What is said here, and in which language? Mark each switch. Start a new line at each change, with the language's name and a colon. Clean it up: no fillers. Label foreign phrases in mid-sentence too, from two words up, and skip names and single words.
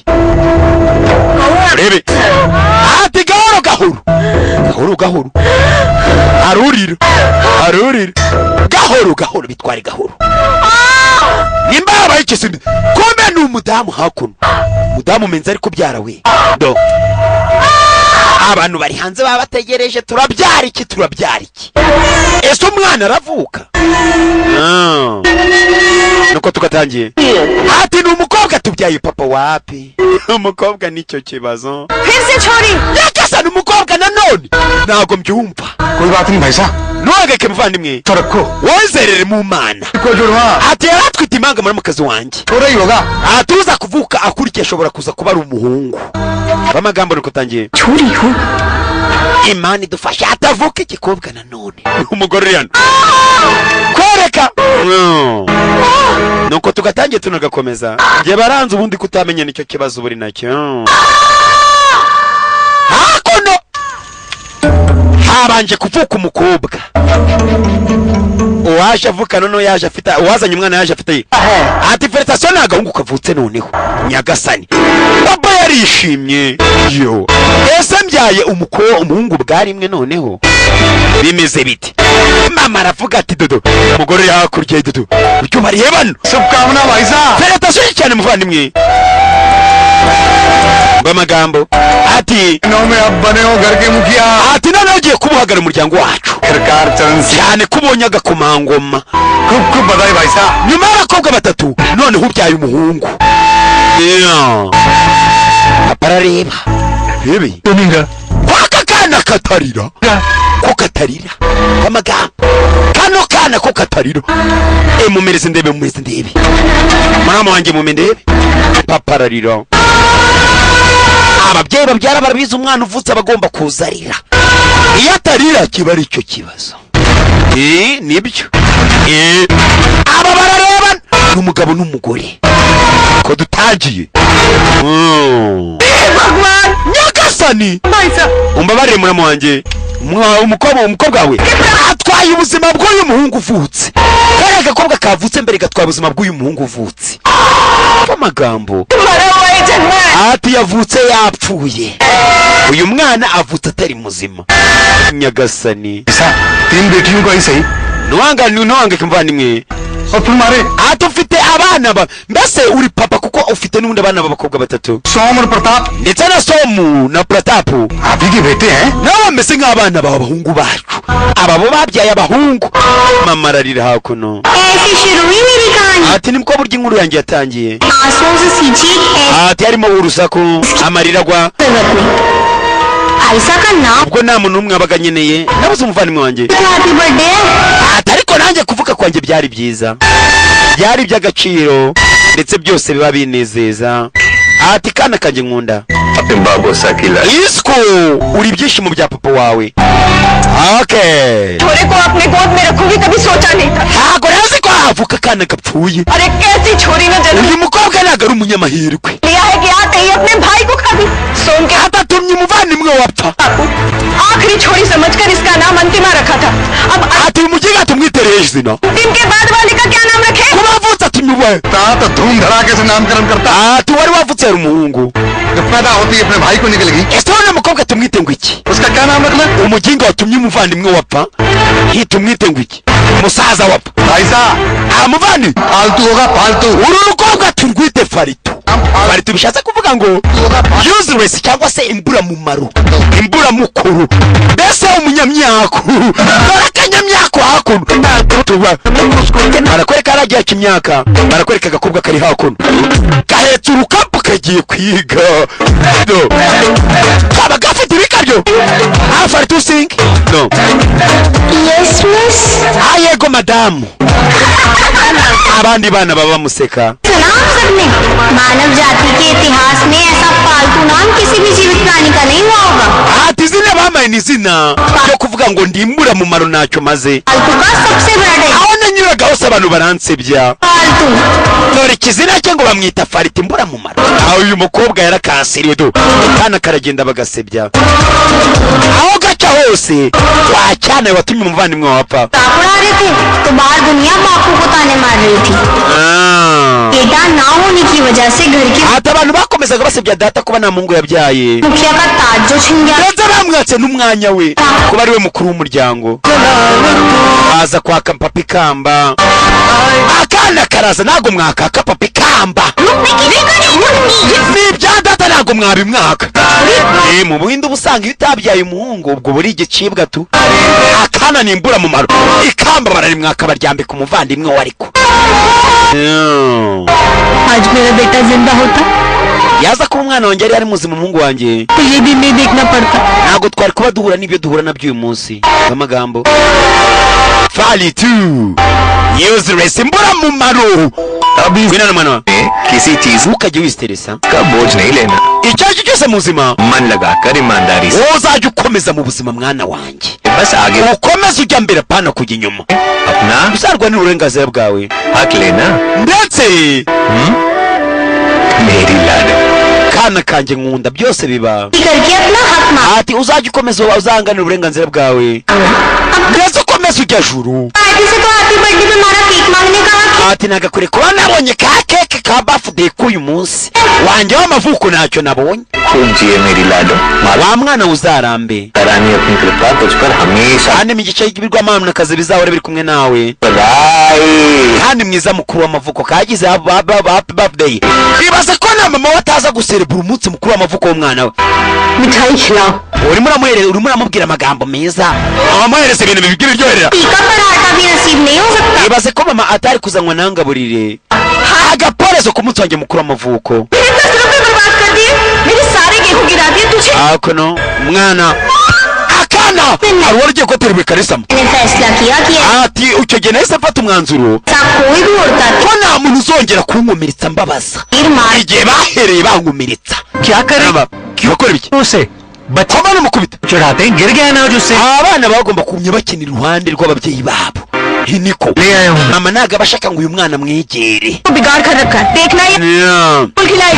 Kinyarwanda: Rebe ati gahoro arurira gahoro bitware gahoro nimba yabaye ikisimi kome ni umudamu hakuno umudamu menza ari kubyara we do abantu bari hanze baba bategereje turabyara iki ese umwana aravuka nuko tugatangiye ati ni umukobwa tubyaye papa wapi umukobwa nicyo kibazo
Hindi: फिर छोड़ी
Kinyarwanda: yakasa ni umukobwa nanone ntago mbyumva
Hindi: कोई बात नहीं भाई साहब
Kinyarwanda: ntugake muvandimwe
Hindi: तो रखो
Kinyarwanda: wozerere mu mana
Hindi: को जुड़वा
Kinyarwanda: ati yaratwite impanga muri mukazi wanjye
Hindi: हो रही होगा
Kinyarwanda: atuza kuvuka akurikiye ashobora kuza kuba ari umuhungu bamagambo nuko tangiye
Hindi: छोड़ी हो
Kinyarwanda: Imana idufashe atavuka igikobwa nanone umugore yana kwereka nuko tugatangiye tunagakomeza ngiye baranze ubundi kutamenya nicyo kibazo buri nacyo hakono habanje kuvuka umukobwa uwaje avuka none yaje afite uwazanye umwana yaje afite ati felicitation nagahungu kavutse noneho nyagasani papa yarishimye yo ese mbyaye umuhungu bwari imwe noneho bimeze bite mama aravuga ati dodo umugore yakurye dodo ucyo mariye bano
Hindi: शुभकामना भाई साहब
Kinyarwanda: felicitation cyane muvandimwe bamagambo ati
Hindi: नौ में अब बने हो घर के मुखिया
Kinyarwanda: ati none ugiye kubuhagara umuryango wacu
Hindi: सरकार चरण से
Kinyarwanda: cyane kubonye agakomangoma
Hindi: खूब खूब बधाई भाई साहब
Kinyarwanda: nyuma y'abakobwa batatu noneho ubyaye umuhungu aparareba bibi तुनिंगा kwaka kana katarira ko katarira amagambo kano kana ko katarira mumereze ndebe mama wanjye ndebe papararira ababyeyi babyara barabizi umwana uvutse abagomba kuzarira iyo atarira kiba ari cyo kibazo nibyo aba barareba n'umugabo n'umugore ko dutangiye
Hindi: भगवान
Kinyarwanda: nyagasani
Hindi: भाई साहब
Kinyarwanda: umbabarire muramu wanjye umukobwa we atwaye ubuzima bw'uyu muhungu uvutse kare agakobwa kavutse mbere gatwaye ubuzima bw'uyu muhungu uvutse amagambo
Hindi: मरा हुआ है जन्मा
Kinyarwanda: ati yavutse yapfuye uyu mwana avutse atari muzima nyagasani
Hindi: साहब तीन बेटियों को ही सही
Kinyarwanda: nuwanga kimvandimwe
Hindi: और तुम्हारे
Kinyarwanda: ati ufite abana mbese uri papa kuko ufite n'undi abana b'abakobwa batatu
Hindi: सोम और प्रताप
Kinyarwanda: ndetse na somu na pratapu
Hindi: आप ही के बेटे हैं
Kinyarwanda: nabo bameze nk'abana b'abahungu bacu aba bo babyaye abahungu mama ararira hakuno
Hindi: ऐसी शुरू हुई मेरी कहानी
Kinyarwanda: ati nibwo burya inkuru yanjye yatangiye
Hindi: आंसुओं से सींची
Kinyarwanda: ati harimo urusaku amarira agwa
Hindi: जरूरत नहीं आयशा का नाम
Kinyarwanda: ubwo nta muntu n'umwe abaga nkeneye nabuze umuvandimwe wanjye
English: happy birthday
Kinyarwanda: ati ariko nanjye kuvuga kwanjye byari byiza byari iby'agaciro ndetse byose biba binezeza ati kana kanjye nkunda isku uri ibyishimo bya papa wawe okay
Hindi: छोरे को अपने गोद में रखूंगी कभी सोचा नहीं था
Kinyarwanda: ntago razi ko havuka akana gapfuye
Hindi: अरे कैसी छोरी ने जन्म
Kinyarwanda: uyu mukobwa ntago ari umunyamahirwe
Hindi: लिया है कि आते ही अपने भाई को खा दी सोम के
Kinyarwanda: atatumye umuvandimwe wapfa
Hindi: बापू आखिरी छोरी समझकर इसका नाम अंतिमा रखा था अब
Kinyarwanda: ati umugiga tumwitereye izina
Hindi: अंतिम के बाद वाले का क्या नाम रखे
Kinyarwanda: kuba avutse atumye uwe
Hindi: तो धूम धड़ाके से नामकरण करता
Kinyarwanda: ati wari wavutse ari umuhungu
Hindi: जब पैदा होती है अपने भाई को निकल गई
Kinyarwanda: ese uriya mukobwa tumwite ngo iki
Hindi: उसका क्या नाम रखना
Kinyarwanda: umuginga watumye umuvandimwe wapfa tumwite ngo iki umusaza wapfa
Hindi: भाई साहब
Kinyarwanda: muvandi
Hindi: फालतू होगा फालतू
Kinyarwanda: uru mukobwa turwite farito farito bishatse kuvuga ngo useless cyangwa se imburamumaro imburamukuru mbese umunyamyaku akanyamyaku hakuno barakwereka aragiye kimyaka barakwereka agakobwa kari hakuno gahetse urukapu kagiye kwiga kaba gafite ibikabyo farito sing no
English: yes miss
Kinyarwanda: yego madamu abandi bana baba bamuseka
Hindi: सुना सबने मानव जाति के इतिहास में ऐसा पालतू नाम किसी भी जीवित प्राणी का नहीं हुआ होगा
Kinyarwanda: ati izina bamaye ni izina ryo kuvuga ngo ndimbura mu maro ntacyo maze
Hindi: पालतू का सबसे बड़ा
Kinyarwanda: aho nanyuraga hose abantu baransebya dore ikizina cye ngo bamwita Fariti Mburamumaro. aho uyu mukobwa yarakasiriwe do akana karagenda bagasebya aho gaca hose wacyane watumye umuvandimwe wapfa.
Hindi: उड़ा रहे थे तो बाहर दुनिया बापू को ताने मार रही थी। बेटा ना होने की वजह से घर के
Kinyarwanda: ati abantu bakomezaga basebya data kuba nta mungu yabyaye
Hindi: मुखिया का ताज जो छिन गया
Kinyarwanda: ndetse bamwatse n'umwanya we kuba ari we mukuru w'umuryango. baza kwaka papa ikamba akana karaza ntago mwakaka papa ikamba n'ibya data ntago mwabimwaka. mu buhinde uba usanga iyo utabyaye umuhungu ubwo buri igicibwa tu akana ni Imburamumaro ikamba bararimwaka baryambika umuvandimwe we ariko
Hindi: आज मेरा बेटा जिंदा होता
Kinyarwanda: yaza kuba umwana wanjye yari muzima umuhungu wanjye
Hindi: तो ये भी नहीं देखना पड़ता।
Kinyarwanda: ntago twari kuba duhura n'ibyo duhura nabyo uyu munsi. amagambo Fariti useless Imburamumaro
Hindi: अभी
Kinyarwanda: winana mwana
Hindi: किसी चीज
Kinyarwanda: ntukajye wisteresa
Hindi: का बोझ नहीं लेना,
Kinyarwanda: icyo ari cyo cyose mu buzima
Hindi: मन लगाकर ईमानदारी से
Kinyarwanda: uzajya ukomeza mu buzima mwana wanjye
Hindi: बस आगे
Kinyarwanda: ukomeze ujya mbere pana kujya inyuma
Hindi: अपना
Kinyarwanda: uzarwanira uburenganzira bwawe
Hindi: हक लेना।
Kinyarwanda: ndetse
Hindi: मेरी लाडो
Kinyarwanda: kana kanjye nkunda byose biba
Hindi: करके अपना हक मांग।
Kinyarwanda: ati uzajya ukomeza uzanganira uburenganzira bwawe ndetse ukomeze ujya juru.
Hindi: पार्टी से तो
English: happy birthday
Hindi: पे हमारा केक मांगने का हक
Kinyarwanda: ati nagakore kuba nabonye ka keke ka birthday k'uyu munsi wanjye w'amavuko ntacyo nabonye.
Hindi: खूब जिए मेरी लाडो,
Kinyarwanda: wa mwana uzarambe
Hindi: रानी अपनी कृपा तुझ पर हमेशा
Kinyarwanda: kandi mu gice cy'ibirwamanakazi bizahora biri kumwe nawe
Hindi: बनाए।
Kinyarwanda: kandi mwiza mukuru w'amavuko kagize
English: happy birthday.
Kinyarwanda: ibaze ko na mama we ataza guserebura umunsi mukuru w'amavuko w'umwana we.
Hindi: मिठाई खिलाओ।
Kinyarwanda: urimo uramubwira amagambo meza amuhereza ibintu biryoherera.
Hindi: टीका पराठा भी नसीब नहीं हो सकता।
Kinyarwanda: ibaze ko mama atari kuzanywa nangaburire agaporezo ku munsi wanjye mukuru w'amavuko.
Hindi: मेरे 10 रुपए बर्बाद कर दिए, मेरे सारे गेहूं गिरा दिए तुझे।
Kinyarwanda: akono mwana akana hari uwari ugiye kubaterwa ikarisama.
Hindi: मैंने फैसला किया कि
Kinyarwanda: ati icyo gihe nahise mfata umwanzuro
Hindi: ऐसा कोई भी उड़ता
Kinyarwanda: ko nta muntu uzongera kunkomeretsa mbabaza
Hindi: तीर मार
Kinyarwanda: igihe bahereye bankomeretsa.
Hindi: क्या करें
Kinyarwanda: bakora ibiki
Hindi: उसे बच्चे
Kinyarwanda: ko bana mukubita
Hindi: चढ़ाते हैं, गिर गया ना उससे
Kinyarwanda: abana bagomba kumenya bakina iruhande rw'ababyeyi babo. niko
Hindi: ले आया हूँ।
Kinyarwanda: mama ntago aba ashaka ngo uyu mwana mwegere.
Hindi: बिगाड़ कर रखा है, देखना ये फूल खिलाएगी।